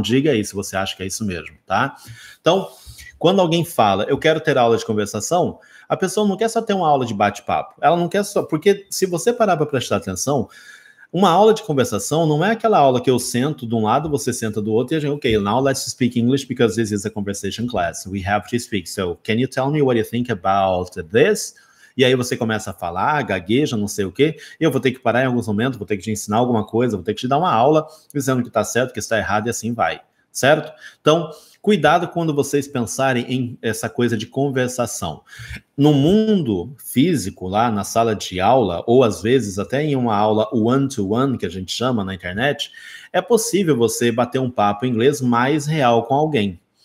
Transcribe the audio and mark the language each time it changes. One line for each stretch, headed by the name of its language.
Portuguese: Diga aí se você acha que é isso mesmo, tá? Então, quando alguém fala, eu quero ter aula de conversação, a pessoa não quer só ter uma aula de bate-papo. Ela não quer só... Porque se você parar para prestar atenção, uma aula de conversação não é aquela aula que eu sento de um lado, você senta do outro, e a gente,
English: okay, now let's speak English because this is a conversation class. We have to speak. So, can you tell me what you think about this?
Portuguese: E aí você começa a falar, gagueja, não sei o quê, e eu vou ter que parar em alguns momentos, vou ter que te ensinar alguma coisa, vou ter que te dar uma aula dizendo que está certo, que está errado, e assim vai, certo? Então, cuidado quando vocês pensarem em essa coisa de conversação. No mundo físico, lá na sala de aula, ou às vezes até em uma aula one-to-one, que a gente chama na internet, é possível você bater um papo em inglês mais real com alguém.